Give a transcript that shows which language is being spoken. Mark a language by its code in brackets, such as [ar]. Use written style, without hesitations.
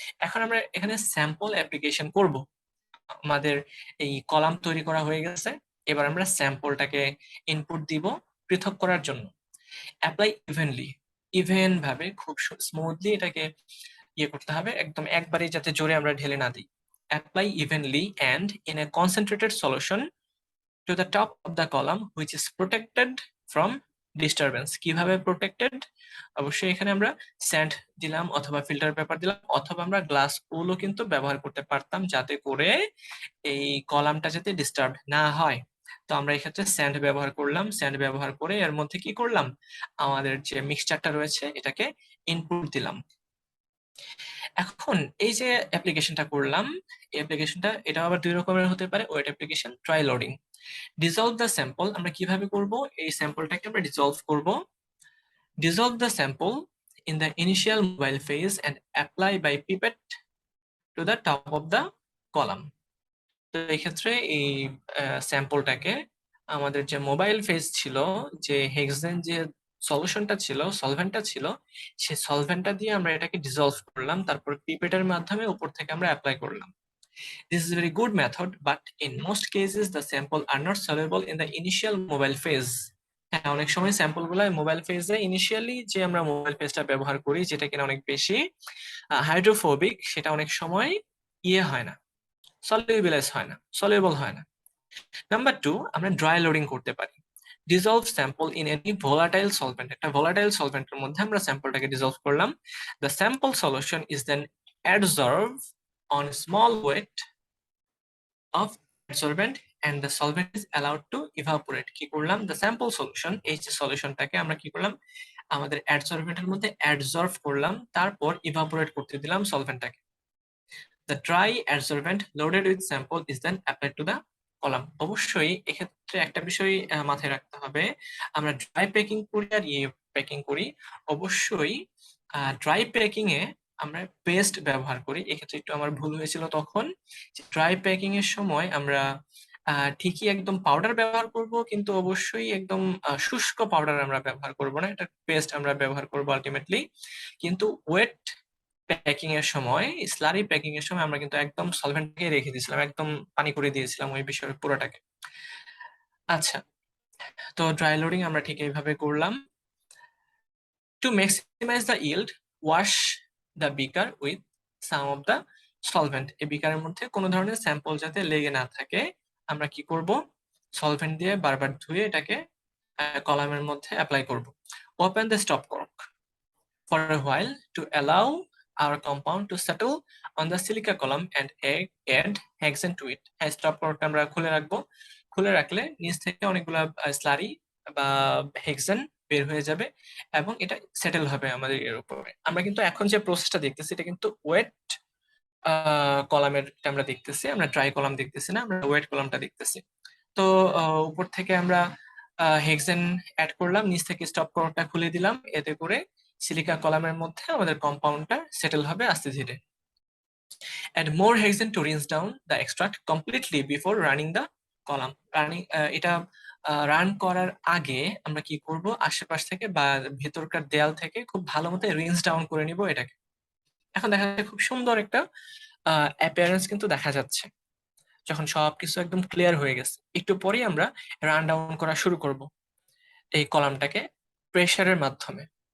[bn] এখন আমরা এখানে স্যাম্পল অ্যাপ্লিকেশন করব। আমাদের এই কলাম তৈরি করা হয়ে গেছে, এবার আমরা স্যাম্পলটাকে ইনপুট দিব পৃথক করার জন্য। অ্যাপ্লাই ইভেনলি, ইভেন ভাবে খুব স্মুথলি এটাকে করতে হবে, একদম একবারে যাতে জোরে আমরা ঢেলে না দিই। [en] Apply evenly and in a concentrated solution to the top of the column which is protected from disturbance. [bn] কিভাবে protected? অবশ্যই এখানে আমরা স্যান্ড দিলাম অথবা ফিল্টার পেপার দিলাম, অথবা আমরা গ্লাস উলও কিন্তু ব্যবহার করতে পারতাম, যাতে করে এই কলামটা যাতে ডিস্টার্ব না হয়। তো আমরা এক্ষেত্রে স্যান্ড ব্যবহার করলাম, স্যান্ড ব্যবহার করে এর মধ্যে কি করলাম, আমাদের যে মিক্সচারটা রয়েছে এটাকে ইনপুট দিলাম। এখন এই যে অ্যাপ্লিকেশনটা করলাম, এই অ্যাপ্লিকেশনটা এটা আবার দুই রকমের হতে পারে, wait application, try loading. [en] dissolve the sample [bn] আমরা কিভাবে করব, এই স্যাম্পলটাকে আমরা ডিসলভ করব। [en] Dissolve the sample in the initial mobile phase and apply by pipette to the top of the column. [bn] তো এই ক্ষেত্রে এই স্যাম্পলটাকে আমাদের যে মোবাইল ফেজ ছিল, যে হেক্সেন যে সলিউশনটা ছিল, সলভেন্টটা ছিল, সেই সলভেন্টটা দিয়ে আমরা এটাকে ডিসলভ করলাম, তারপর পিপেটের মাধ্যমে উপর থেকে আমরা অ্যাপ্লাই করলাম। [en] This is a very good method, but in most cases the sample are not soluble in the initial mobile phase. [bn] হ্যাঁ, অনেক সময় স্যাম্পল গুলো মোবাইল ফেজে ইনিশিয়ালি যে আমরা মোবাইল ফেজটা ব্যবহার করি, যেটা কিনা অনেক বেশি হাইড্রোফোবিক, সেটা অনেক সময় ইয়ে হয় না, সলিউবিলাইজ হয় না, সলিউবল হয় না। নাম্বার 2, আমরা ড্রাই লোডিং করতে পারি। [en] dissolve sample in any volatile solvent, [bn] একটা ভোলাটাইল সলভেন্টের মধ্যে আমরা স্যাম্পলটাকে ডিসলভ করলাম। [en] The sample solution is then adsorb on small weight of adsorbent and the solvent is allowed to evaporate। [bn] কি করলাম, [en] the sample solution, [bn] এই যে সলিউশনটাকে আমরা কি করলাম, আমাদের অ্যাডসর্বেন্টের মধ্যে অ্যাডসর্ব করলাম, তারপর ইভাপোরেট করতে দিলাম সলভেন্টটাকে। [en] The dry adsorbent loaded with sample is then applied to the column। [bn] অবশ্যই এক্ষেত্রে একটা বিষয় মাথায় রাখতে হবে, আমরা ড্রাই প্যাকিং করি আর ইয়ে প্যাকিং করি, অবশ্যই ড্রাই প্যাকিং এ আমরা পেস্ট ব্যবহার করি। এক্ষেত্রে একটু আমার ভুল হয়েছিল তখন, ড্রাই প্যাকিং এর সময় আমরা ঠিকই একদম পাউডার ব্যবহার করব, কিন্তু অবশ্যই একদম শুষ্ক পাউডার আমরা ব্যবহার করব না, এটা পেস্ট আমরা ব্যবহার করব আলটিমেটলি। কিন্তু ওয়েট প্যাকিং এর সময়, স্লারি প্যাকিং এর সময় আমরা কিন্তু একদম সলভেন্টকে রেখে দিয়েছিলাম, একদম পানি করে দিয়েছিলাম ওই বিষয়ের পুরোটাকে। আচ্ছা, তো ড্রাই লোডিং আমরা ঠিক এইভাবে করলাম। [en] To maximize the yield, wash the beaker with some of the solvent. [bn] এই বিকারের মধ্যে কোনো ধরনের স্যাম্পল যাতে লেগে না থাকে, আমরা কি করব, সলভেন্ট দিয়ে বারবার ধুয়ে এটাকে কলামের মধ্যে অ্যাপ্লাই করব। [en] Open the stop cork for a while to allow our compound to settle on the silica column and add hexane to it। [bn] Stop কর্কটা আমরা খুলে রাখবো, খুলে রাখলে নিচ থেকে অনেকগুলা স্লারি বা হেক্সেন বের হয়ে যাবে এবং এটা সেটেল হবে আমাদের এর উপরে। আমরা কিন্তু এখন যে প্রসেসটা দেখতেছি এটা কিন্তু ওয়েট কলামের আমরা দেখতেছি, আমরা ড্রাই কলাম দেখতেছি না, আমরা ওয়েট কলামটা দেখতেছি। তো উপর থেকে আমরা হেক্সেন অ্যাড করলাম, নিচ থেকে স্টপ কর্কটা খুলে দিলাম, এতে করে সিলিকা কলামের মধ্যে আমাদের কম্পাউন্ডটা সেটেল হবে আস্তে ধীরে। [en] Add more hexane to rinse down the extract completely before running the column। [bn] এটা রান করার আগে আমরা কি করব, আশেপাশ থেকে বা ভেতরকার দেয়াল থেকে খুব ভালো মতো রিন্স ডাউন করে নিব এটাকে। এখন দেখা যাচ্ছে খুব সুন্দর একটা অ্যাপিয়ারেন্স কিন্তু দেখা যাচ্ছে যখন সবকিছু একদম ক্লিয়ার হয়ে গেছে। একটু পরেই আমরা রান ডাউন করা শুরু করব এই কলামটাকে প্রেসারের মাধ্যমে।